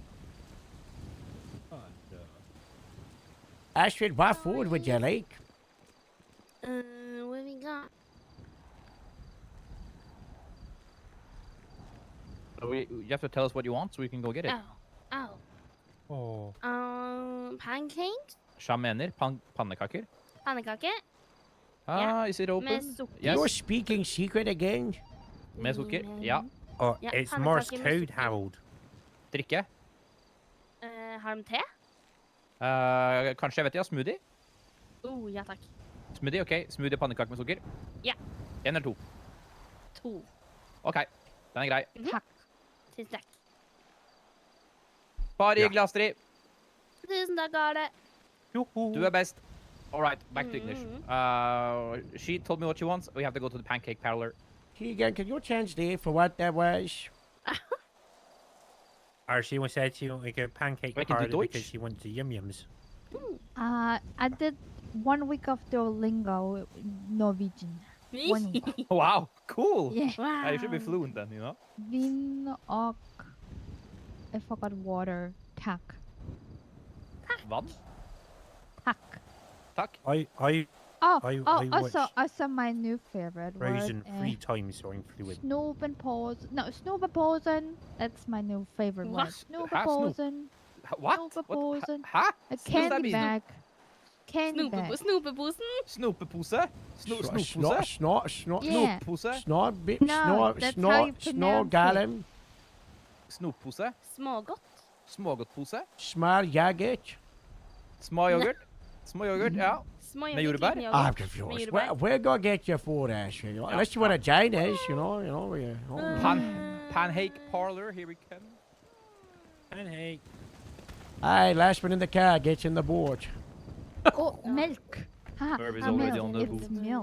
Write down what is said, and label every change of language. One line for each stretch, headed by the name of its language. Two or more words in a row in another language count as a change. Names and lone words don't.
English: Astrid, what food would you like? What we got? You have to tell us what you want so we can go get it. Oh. Oh. Pancakes?
Norwegian: Sja mener pannekaker. Pannekaker?
English: Is it open?
Norwegian: Med sukker.
English: Yes. You're speaking secret again?
Norwegian: Med sukker? Ja.
English: Oh,
Norwegian: Ja,
English: it's
Norwegian: pannekaker
English: Morse
Norwegian: med
English: code,
Norwegian: sukker. Harold. Drikke? Har de te? Kanskje, vet jeg, smoothie? Ja takk. Smoothie, ok. Smoothie pannekake med sukker? Ja. 1 eller 2? 2. Ok, den er grei. Takk. Tusen takk. Bare hyggelig, Astrid. Tusen takk, Arne. Du er best.
English: All right, back to ignition. She told me what she wants. We have to go to the pancake parlor. Keegan, can you change the for what that was? Or she said she wanted like a pancake
German: Sprechen Sie
English: party
German: Deutsch?
English: because she wants the yum-yums. I did 1 week of Duolingo Norwegian. 1 week. Wow, cool. Yeah. You should be fluent then, you know?
Norwegian: Vin og
English: I forgot water.
Norwegian: Tak. Vann? Tak. Takk.
English: I Also watched also my new favorite Frozen word. 3 times so I'm fluent. Snoepenposen. No, Snoepenposen. That's my new favorite word. What? Snoepenposen. What? Snoepenposen.
Norwegian: Hæ?
English: A What does that candy mean? bag. Candy bag.
Norwegian: Snopeposen? Snopepose? Snopose?
English: Snort. Yeah.
Norwegian: Snopose?
English: Snort. No, that's how you pronounce it. Gallem.
Norwegian: Snoppose? Smågodt? Smågodtpose? Smar jaget. Småyoghurt? Småyoghurt, ja. Småyoghurt, Med jordbær? liten yoghurt.
English: I'm confused.
Norwegian: Med jordbær.
English: We're gonna get you food, Ashley. Unless you want to join us, you know. Pancake parlor, here we come. Pancake. Aye, last one in the car gets in the board. Oh, milk. Ha, Herb is ha, already milk. on the It's boot. milk.